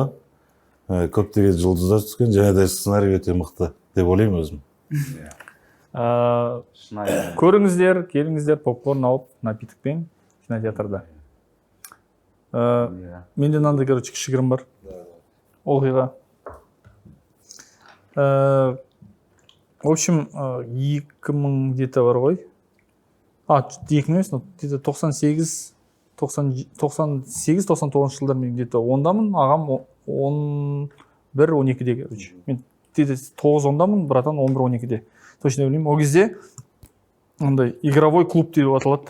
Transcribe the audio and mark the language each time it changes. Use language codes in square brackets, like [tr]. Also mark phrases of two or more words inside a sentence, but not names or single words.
[kk] Көптеген жұлдыздар түскен, және де сценарий өте мықты деп ойлаймын өзім. Көріңіздер, келіңіздер, попкорн алып, напитокпен кинотеатрда. Менде мынандай, короче, кішігірім бар. Оқиға. [ru] В общем, [kk] 2000 где-то бар ғой. 2000 емес, где-то 98-99 жылдар мен где-то 10-дамын, ағам 11-12-де, короче. Мен 9-10-дамын, братан 11-12-де. Точно білмеймін. Ол кезде андай [ru] игровой клуб [kk] деп аталады.